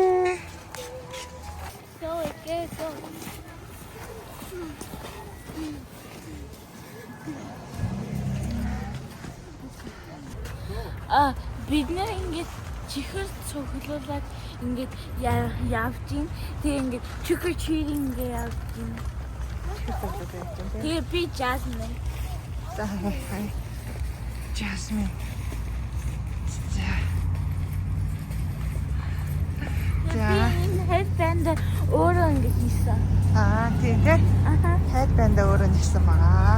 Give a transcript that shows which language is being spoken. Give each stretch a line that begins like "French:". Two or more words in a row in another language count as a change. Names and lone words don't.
Mongolian: Go. Бид нэр ингэж чихэр цуглуулад ингэж явж ин. Тэгээ ингэж
English: trick or treating
Mongolian: гэж явж ин. Тэгээ би Jasmine. За хай. Jasmine. Би энэ headband өөрөө ингэж хийсэн. Тийм тий. Headband өөрөө нэгсэн байгаа.